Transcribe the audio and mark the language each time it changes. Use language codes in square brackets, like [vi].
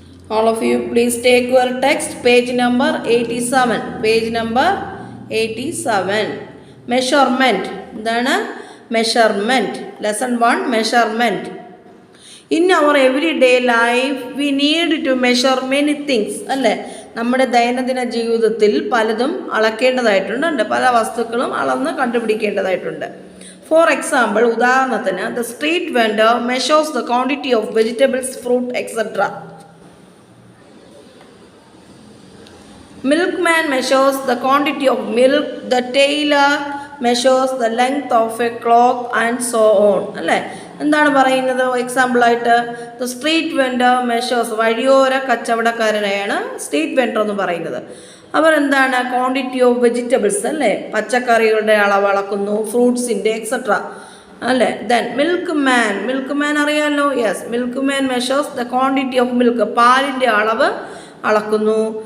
[en] All of you please take your text, page number 87. Page number 87. Measurement. [ml] എന്താണ്? [en] Measurement. Lesson 1, measurement. In our everyday life we need to measure many things. [ml] അല്ലേ? നമ്മുടെ ദൈനംദിന ജീവിതത്തിൽ പലതും അളക്കേണ്ടതായിട്ടുണ്ട്. പല വസ്തുക്കളും അളന്ന് കണ്ടുപിടിക്കേണ്ടതായിട്ടുണ്ട്. [en] for example, [ml] ഉദാഹരണത്തിന്, [en] the street vendor measures the quantity of vegetables, fruit, etc. Milkman measures the quantity of milk. The tailor measures the length of a cloth and so on. [ml] അല്ലേ? എന്താണ് പറയുന്നത്? [en] എക്സാമ്പിളായിട്ട് the street vendor measures, [ml] വഴിയോര കച്ചവടക്കാരനെയാണ് street vendor എന്ന് പറയുന്നത്. അവർ എന്താണ്? [en] quantity of vegetables [ml] അല്ലേ, പച്ചക്കറികളുടെ അളവ് അളക്കുന്നു, ഫ്രൂട്ട്സിൻ്റെ എക്സെട്ര അല്ലേ. [en] then milkman [ml] അറിയാമല്ലോ. [en] yes, milkman measures the quantity of milk, [ml] പാലിൻ്റെ അളവ് അളക്കുന്നു.